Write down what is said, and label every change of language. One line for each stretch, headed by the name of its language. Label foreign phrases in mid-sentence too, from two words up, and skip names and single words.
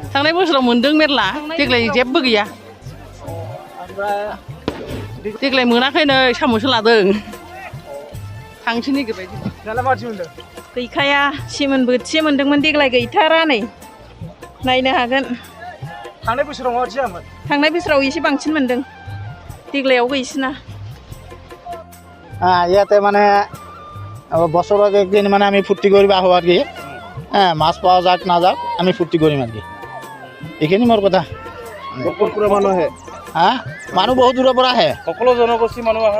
Bodo: थांनाय बोसोराव मोनदों मेरला, देग्लाय जेबो गैया। देग्लाय मोनाखै, नै साम'सो लादों। थांसै नागिरबाय। दालाय माबायदि मोनदों? गैखाया, सेमोन बोथिसे मोनदोंमोन, देग्लाय गैथारा नै। नायनो हागोन। थांनाय बोसोराव माबायदि जायामोन? थांनाय बोसोराव एसे बांसिन मोनदों, देग्लायाव गैसिना।
Assamese: ইয়াতে মানে বছৰত একদিন মানে আমি ফূৰ্তি কৰিব আহোঁ আৰু কি, মাছ পোৱা যাওক নাযাওক আমি ফূৰ্তি কৰিম আৰু কি, এইখিনি মোৰ কথা। মানুহ আহে? মানুহ বহুত দূৰৰ পৰা আহে। সকলো জনগোষ্ঠীৰ মানুহ আহে?